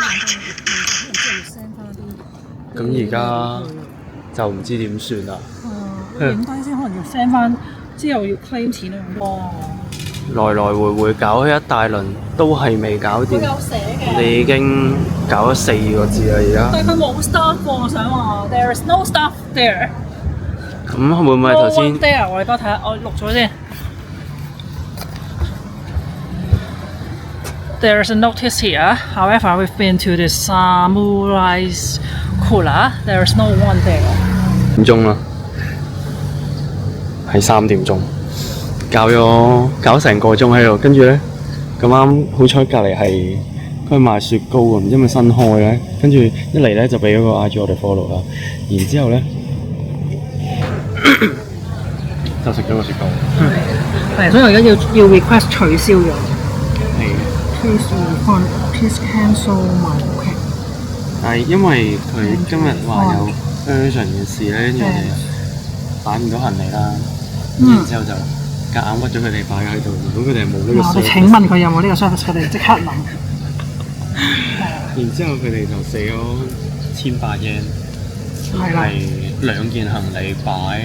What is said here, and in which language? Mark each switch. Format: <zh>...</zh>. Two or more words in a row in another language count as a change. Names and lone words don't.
<yue>咁而家就唔知點算啦。影低先，可能要 send 翻，之後要 claim 錢啊！哇，來來回回搞咗一大輪，都係未搞掂。有寫嘅。你已經搞咗4個字啦，而家。但係佢冇 staff 喎，我想話</yue> <en>there is no staff there。</en> <yue>咁會唔會頭</yue> <en>No</en> <yue>先</yue> <en>one there，</en> <yue>我哋幫我睇下，我錄咗先。</yue> <en>There is a notice here. However, we've been to the Samurai's Kula. There is no one there.</en> <yue>點鐘啦？係3點鐘，搞成個鐘喺度，跟住咧咁啱好彩隔離係佢賣雪糕啊，唔知係咪新開咧，跟住一嚟咧就俾咗個 IG 我哋 follow 啦，然之後咧就食咗個雪糕。係，所以我而家要 request 取消咗。係。</yue> <en>Please refund. Please cancel my booking.</en> <yue>但係因為佢今日話有 urgent 嘅事咧，跟住我哋擺唔到行李啦，然之後就夾硬屈咗佢哋擺喺度，如果佢哋係冇呢個 service。我哋請問佢有冇呢個 service？ 佢哋即刻諗。然之後佢哋就死咗1800 yen， 係2件行李擺。</yue>